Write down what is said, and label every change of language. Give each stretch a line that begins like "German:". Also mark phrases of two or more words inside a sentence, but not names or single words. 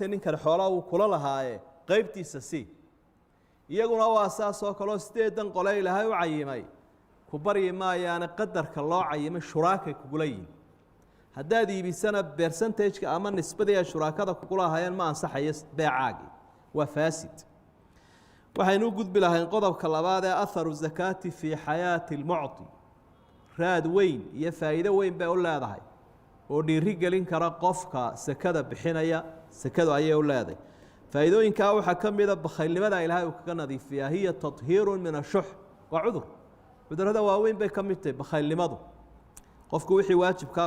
Somali: ninkan xoolaha uu kula lahaaye qaybtiisa si iyaguna waa asaas oo kale sideedan qole ilaahay u cayimay ku bari maayaan qadarka loo cayimay shuraaka kugula yiin haddaad iibisana percentage ama nisbada shuraakada kula hayaan ma ansaxayo beecaagi waa faasid waxaynu gudbi lahayn qodobka labaad ee
Arabic: أثر الزكاة في حياة المعطي
Somali: raad weyn iyo faa'iido weyn bay u leedahay oo dhiiri gelin kara qofka sakada bixinaya sakadu ayay u leedahay faa'iidooyinkaa waxaa ka mida bakhaylnimada ilaahay uu kaga nadiifiyaa
Arabic: هي تطهير من الشح
Somali: waa cudur cudurrada waaweyn bay ka mid tahay bakhaylnimadu qofku wixii waajibkaa uu